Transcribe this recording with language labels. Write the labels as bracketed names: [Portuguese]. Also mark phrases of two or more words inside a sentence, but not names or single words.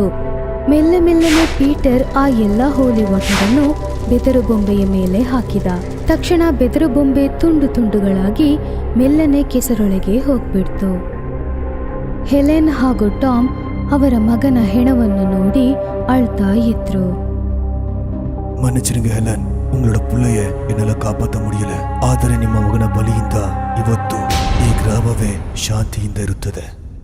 [Kannada] ಮೆಲ್ಲನೆ ಪೀಟರ್ ಆ ಎಲ್ಲ [English] holy water [Kannada] ಅನ್ನು ಬೆದರುಗೊಂಬೆಯ ಮೇಲೆ ಹಾಕಿದ. ತಕ್ಷಣ ಬೆದರುಗೊಂಬೆ ತುಂಡುಗಳಾಗಿ ಮೆಲ್ಲನೆ ಕೆಸರೊಳಗೆ ಹೋಗ್ಬಿಡ್ತು. ಹೆಲೆನ್ ಹಾಗೂ ಟಾಮ್ ಅವರ ಮಗನ ಹೆಣವನ್ನು ನೋಡಿ ಅಳ್ತಾ ಇದ್ರು. [Tamil] மன்னிச்சிருங்க ஹெலன், உங்களோட புள்ளைய என்னால காப்பாற்ற முடியல. [Kannada] ಆದರೆ ನಿಮ್ಮ ಮಗನ ಬಲಿಯಿಂದ ಇವತ್ತು ಈ ಗ್ರಾಮವೇ ಶಾಂತಿಯಿಂದ ಇರುತ್ತದೆ.